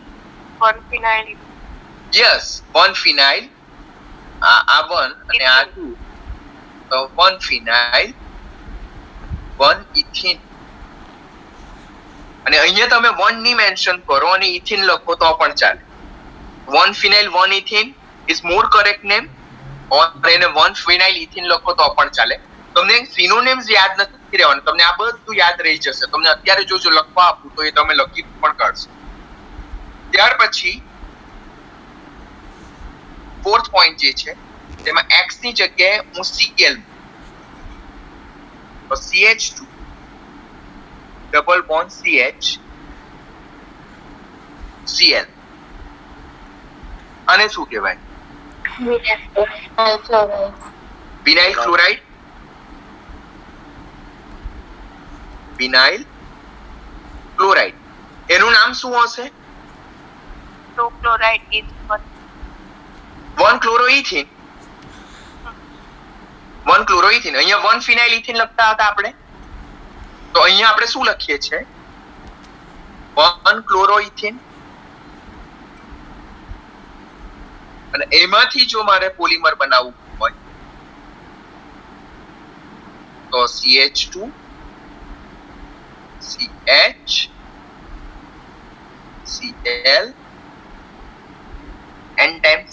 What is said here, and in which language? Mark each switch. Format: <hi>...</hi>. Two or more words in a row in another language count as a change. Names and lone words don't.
<en>1-phenyl.</en> <gu>યસ, 1-phenyl. આ 1 અને આ 2, તો 1-phenyl 1-ethene. અને અહીંયા તમે 1 ની મેન્શન કરો અને ઇથિન લખો તો પણ ચાલે.</gu> <en>1-phenyl 1-ethene is more correct name, or</en> <gu>એને 1-phenyl ethene લખો તો પણ ચાલે. તો તમને સિનોનિમ્સ યાદ નથી રહેવાનું, તમને આ બધું યાદ રહી જશે. તમને અત્યારે જો લખવા આપું તો એ તમે લખી પણ કાઢશો. ત્યાર પછી ફોર્થ પોઈન્ટ જે છે તેમાં x ની જગ્યાએ હું Cl તો CH2</gu> <en>double bond</en> <gu>CH Cl આને શું કહેવાય? વિનાઇલ ક્લોરાઇડ. વિનાઇલ ક્લોરાઇડ એનું નામ શું હશે?</gu> <en>2 chloride is</en> <gu>1 ક્લોરોઇથિન. 1 ક્લોરોઇથિન. અહીંયા 1 ફિનાઇલ ઇથિન લખતા હતા આપણે, તો અહીંયા આપણે શું લખીએ છીએ? 1 ક્લોરોઇથિન. અને એમાંથી જો મારે પોલિમર બનાવવું હોય તો CH2 CH Cl n times.</gu>